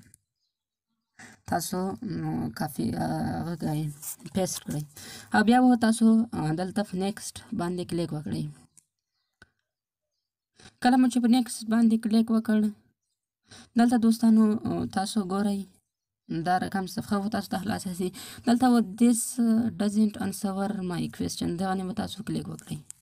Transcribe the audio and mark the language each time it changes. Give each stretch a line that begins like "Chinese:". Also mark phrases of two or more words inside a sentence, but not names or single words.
English: copy paste
Pashto: کړئ او بیا به تاسو دلته په نیکسټ باندې کلیک وکړئ. کله مو چې په نیکسټ باندې کلیک وکړ دلته دوستانو تاسو ګورئ دا رقم صفحه به تاسو ته خلاصه سي.
English: دلته به this doesn't answer my question دغه نه به تاسو کلیک وکړئ.